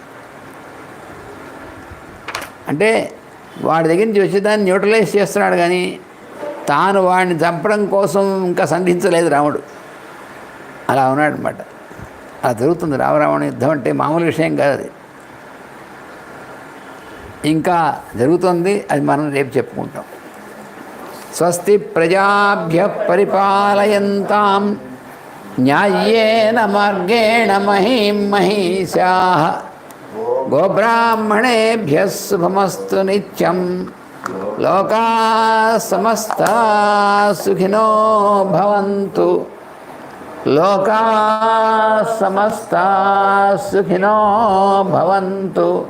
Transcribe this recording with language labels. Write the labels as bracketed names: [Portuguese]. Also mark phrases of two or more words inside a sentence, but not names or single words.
[Telugu] అంటే వాడి దగ్గర నుంచి వచ్చేదాన్ని న్యూట్రలైజ్ చేస్తున్నాడు, కానీ తాను వాడిని చంపడం కోసం ఇంకా సంధించలేదు రాముడు. అలా ఉన్నాడు అనమాట. అలా జరుగుతుంది రామరావణ యుద్ధం అంటే మామూలు విషయం కాదు. అది ఇంకా జరుగుతుంది, అది మనం రేపు చెప్పుకుంటాం. [Sanskrit] స్వస్తి ప్రజాభ్యః పరిపాలయంతాం న్యాయ్యేన మార్గేణ మహీం మహీషాః గోబ్రాహ్మణేభ్యः శుభమస్తు నిత్యం లోకాः సమస్తాः సుఖినో భవంతు లోకాः సమస్తాः సుఖినో భవంతు